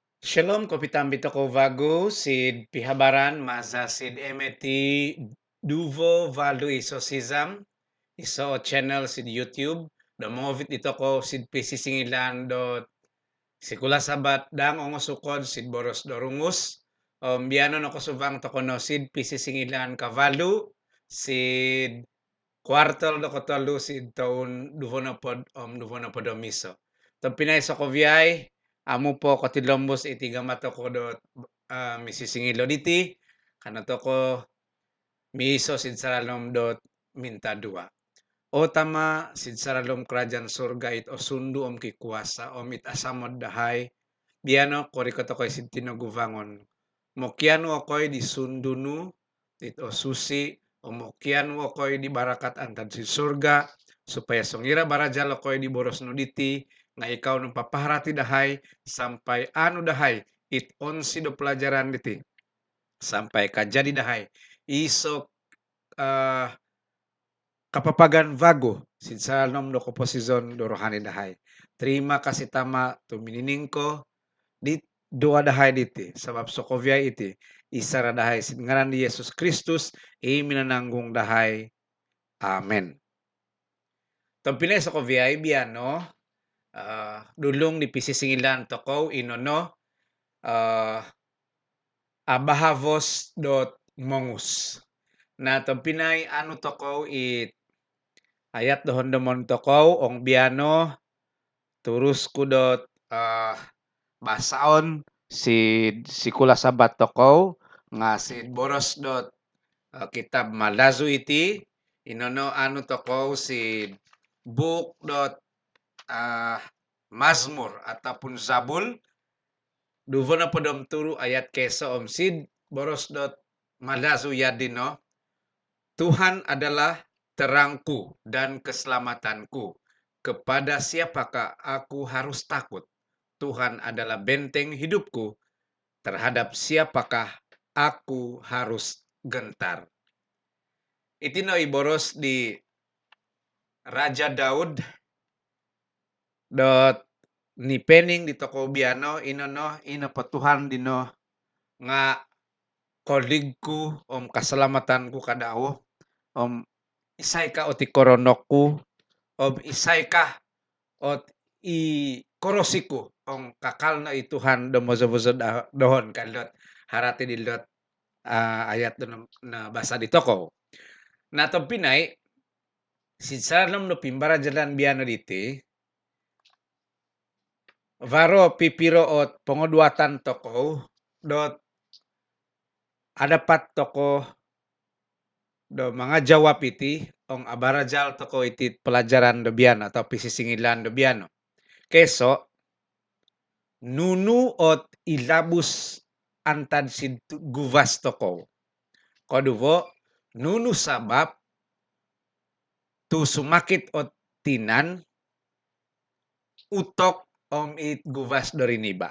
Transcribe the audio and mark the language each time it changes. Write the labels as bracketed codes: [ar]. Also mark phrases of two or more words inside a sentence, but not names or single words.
[dtp] Shalom, kopitambito ko vago, sid pihabaran, masa sid emeti duvo valu iso sisam, iso channel sid YouTube, do movit ito ko sid pisisingilan dot sikula sabat dang ongosukod sid boros dorungus, biano no kosubang to kono sid pisisingilan kavalu, sid kwartal do kotolu sid taon duvo na pod omiso. To pinay sa kovyay, amo po kotilombos iti gamato ko dot misisingilo diti, kanato ko miiso sid saralom dot minta dua. O tama sid saralom [ms] kerajaan surga [dtp] it o sundu om kikuasa om it asamod dahay, biano kori ko to koy sid tinaguvangon. Mokiano ako'y di sundunu, it o susi, o mokiano ako'y di barakat antad si surga, supaya songira barajal ako'y di boros no diti, nga ikaw nung papaharati dahay, sampai ano dahay, it onsi do pelajaran diti, sampai kajadi dahay, isok kapapagan vago, sinsalnom do komposisyon do rohani dahay. [ms] Terima kasih [dtp] tama tuminining ko, di doa dahay diti, sabab sokovya iti, isara dahay sin ngaran ni Yesus Kristus, minananggung dahay. Amen. Tampinay sa kovyay biano, dulong di pisisingilan tokow inono, abahavos dot mongus. Na tampinay ano tokow it ayat dohon domon tokow ong biano turus kudot basaon sikula sabat tokow nga sid boros dot kitab malazu iti inono ano tokow sid book dot Mazmur ataupun Zabul duvo na podom turu ayat keso om sid boros dot malazu yadino. [ms] Tuhan adalah terangku dan keselamatanku. Kepada siapakah aku harus takut? Tuhan adalah benteng hidupku. Terhadap siapakah aku harus gentar? [dtp] Itino iboros di Raja Daud dot ni pening di toko biano ino patuhan dino nga koligku om keselamatanku kadao om isay ka oti koronokku om isay ka ot i korosiku ong kakal na ituhan domozo-bozo dohon kalot harati dilot ayat na basa di toko. Na to Pinay sinsalam no pimbara jalan biano diti varo pipiro ot pengoduatan toko dot adapat toko do mga jawab iti ong abarajal toko iti pelajaran do biano atau pisisingilan do biano. Keso nunu ot ilabus antad si guvas toko. Koduvo nunu sabab tu sumakit ot tinan utok om it guvas doriniba.